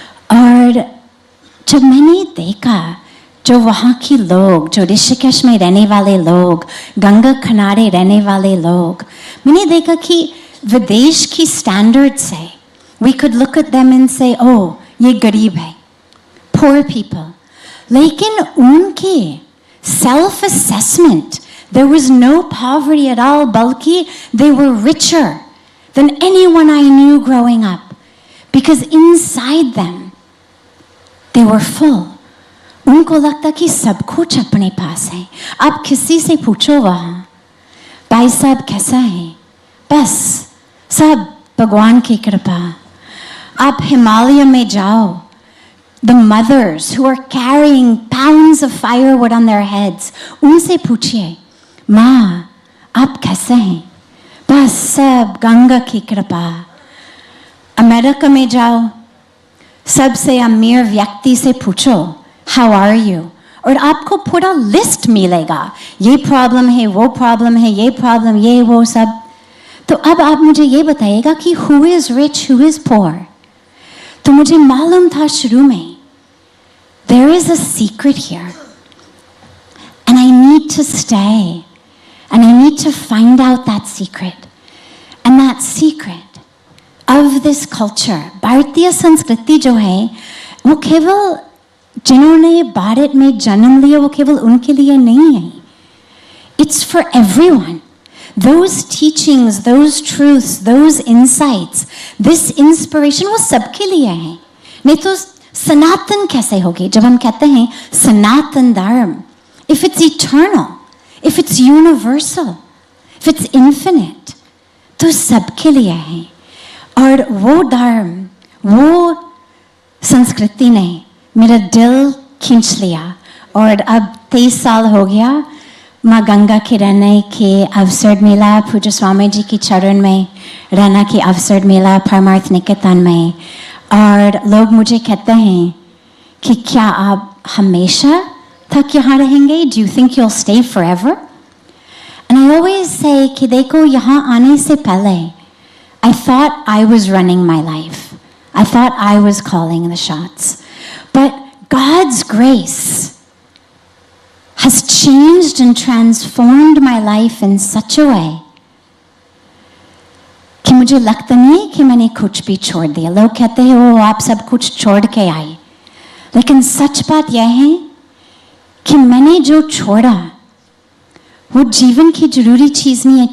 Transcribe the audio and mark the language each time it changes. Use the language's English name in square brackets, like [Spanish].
[Hindi] और जब मैंने देखा जो वहाँ के लोग, जो ऋषिकेश में रहने वाले लोग, गंगा किनारे रहने वाले लोग, मैंने देखा कि विदेश की स्टैंडर्ड से [English] we could look at them and say oh [Hindi] ये गरीब है, [English] poor people. [Hindi] लेकिन उनके [English] self assessment, there was no poverty at all, [Hindi] बल्कि [English] they were richer than anyone I knew growing up, because inside them they were full. [Hindi] उनको लगता कि सब कुछ अपने पास है। आप किसी से पूछो वहाँ, भाई साहब कैसा है, बस सब भगवान की कृपा। आप हिमालय में जाओ, [English] the mothers who are carrying pounds of firewood on their heads, [Hindi] उनसे पूछिए, माँ आप कैसे हैं, बस सब गंगा की कृपा। अमेरिका में जाओ, सबसे अमीर व्यक्ति से पूछो [English] how are you, [Hindi] और आपको पूरा लिस्ट मिलेगा, ये प्रॉब्लम है, वो प्रॉब्लम है, ये प्रॉब्लम, ये वो सब। तो अब आप मुझे ये बताइएगा कि [English] Who is rich, who is poor. [Hindi] तो मुझे मालूम था शुरू में [English] there is a secret here and I need to stay and I need to find out that secret, and that secret of this culture, [Hindi] भारतीय संस्कृति जो है वो केवल जिन्होंने भारत में जन्म लिया वो केवल उनके लिए नहीं है, [English] it's for everyone. Those teachings, those truths, those insights, this inspiration [Hindi] वो सबके लिए है। नहीं तो सनातन कैसे होगी? जब हम कहते हैं सनातन धर्म, [English] if it's eternal, if it's universal, if it's infinite, [Hindi] तो सबके लिए है। और वो धर्म, वो संस्कृति ने मेरा दिल खींच लिया। और अब 23 साल हो गया माँ गंगा के रहने के अवसर मिला, पूज्य स्वामी जी की चरण में रहना के अवसर मिला परमार्थ निकेतन में। और लोग मुझे कहते हैं कि क्या आप हमेशा तक यहाँ रहेंगे? [English] Do you think you'll stay forever? And I always say [Hindi] कि देखो यहाँ आने से पहले [English] I thought I was running my life. I thought I was calling the shots. But God's grace has changed and transformed my life in such a way [Hindi] कि मुझे लगता नहीं है कि मैंने कुछ भी छोड़ दिया. लोग कहते हैं वो आप सब कुछ छोड़ के आई, लेकिन सच बात यह है कि मैंने जो छोड़ा वो जीवन की जरूरी चीज़ नहीं है.